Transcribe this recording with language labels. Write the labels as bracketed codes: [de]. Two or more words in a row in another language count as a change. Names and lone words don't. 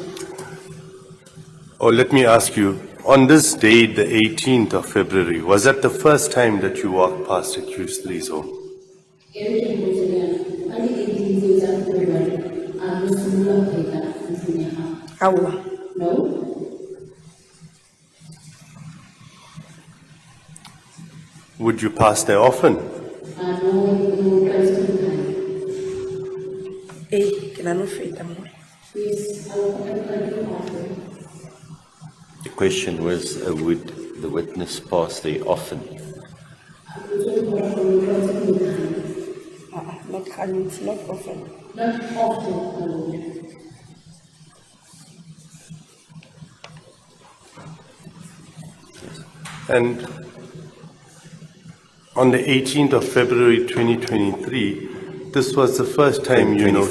[en] Or let me ask you, on this date, the 18th of February, was that the first time that you walked past accused 3's home? No. Would you pass there often? [tn] Ke na no feta mo. [en] Yes, I do often. The question was, would the witness pass there often? Not hundreds, not often. Not often. And on the 18th of February 2023, this was the first time you noticed